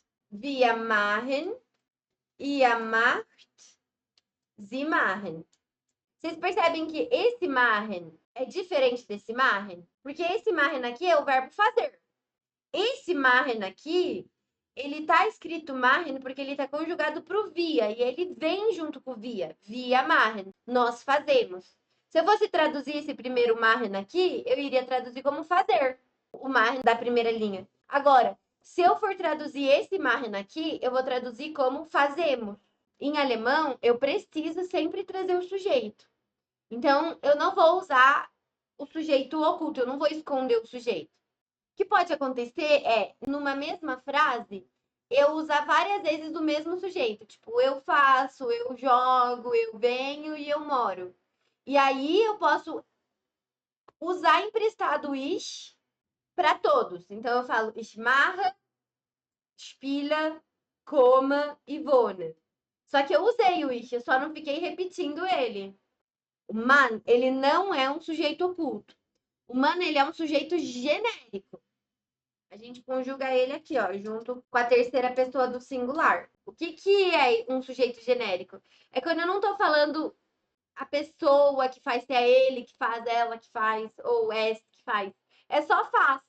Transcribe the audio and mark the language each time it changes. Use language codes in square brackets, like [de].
[de] Wir machen, ihr macht, sie machen. [pt] Vocês percebem que esse machen é diferente desse machen? Porque esse machen aqui é o verbo fazer. Esse machen aqui, ele tá escrito machen porque ele tá conjugado pro via e ele vem junto com o via. [de] Via machen, [pt] nós fazemos. Se eu fosse traduzir esse primeiro machen aqui, eu iria traduzir como fazer, o machen da primeira linha. Agora, se eu for traduzir esse machen aqui, eu vou traduzir como fazemos. Em alemão, eu preciso sempre trazer o sujeito. Então, eu não vou usar o sujeito oculto, eu não vou esconder o sujeito. O que pode acontecer é, numa mesma frase, eu usar várias vezes o mesmo sujeito. Tipo, eu faço, eu jogo, eu venho e eu moro. E aí eu posso usar emprestado ich para todos. Então eu falo [de] ich mache, spiele, [pt] coma e wohne. Só que eu usei o ich, eu só não fiquei repetindo ele. O man, ele não é um sujeito oculto. O man, ele é um sujeito genérico. A gente conjuga ele aqui, ó, junto com a terceira pessoa do singular. O que é um sujeito genérico? É quando eu não tô falando a pessoa que faz, se é ele que faz, ela que faz, ou esse que faz. É só faz.